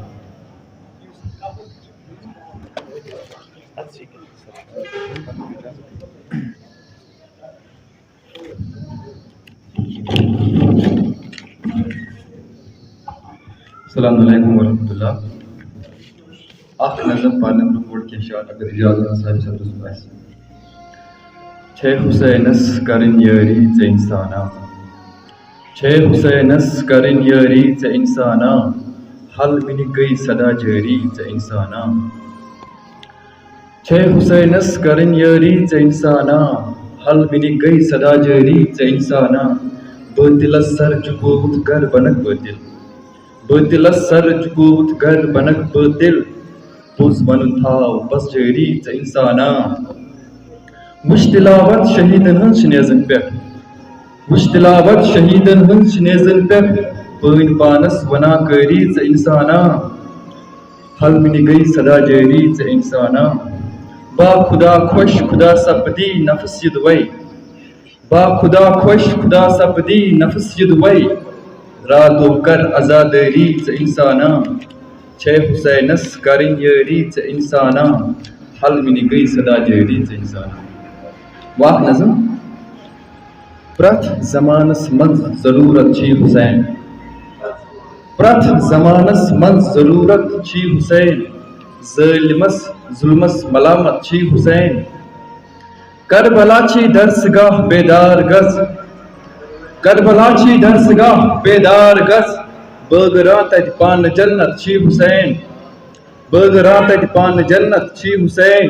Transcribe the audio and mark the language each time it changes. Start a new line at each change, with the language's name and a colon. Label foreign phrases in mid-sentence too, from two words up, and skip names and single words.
Arabic: السلام علیکم ورحمۃ اللہ.
Kashmiri: اخ نظم پانم رپورٹ کے شاٹ اگر اجازت صاحب صدر بس. چھ حسینس کرن یاری ژے انسانا، چھ حسینس کرن یاری ژے انسانا، حل منی گئی صدا جاری ژے انسانا. چھ حسینس کرن یاری ژے انسانا، حل منی گئی صدا جاری ژے انسانا. باطلس سر چکوت گر بنک باطل، باطلس سر چکوت گر بنک باطل، پوز ون تھاو بس جاری ژے انسانا. وچھ تلاوت شہیدن ہنز نیزن پہ، وچھ تلاوت شہیدن ہنز نیزن پہ، پٲنۍ پانس ونا کٲری ژے انسانا، حل منی گئی صدا جاری ژے انسانا. با خدا خوش خدا سپدی نفس یدوے، با خدا خوش خدا سپدی نفس یدوے، راتو کر عزاداری ژے انسانا. چھ حسینس کرن یاری ژے انسانا، حل منی گئی صدا جاری ژے انسانا. واہ نظم. پرٛٮ۪تھ زمانس منٛز ضروٗرت چھی حسین، پرٛٮ۪تھ زمانس منٛز ضروٗرت چھی حسین، ظٲلمس ظلمس ملامت چھی حسین. کربلا چھی درسگاہ بیدار گژھ، کربلا چھی درسگاہ بیدار گژھ، بٲگراں تتہِ پانہٕ جنت چھی حسین، بٲگراں تتہِ پانہٕ جنت چھی حسین.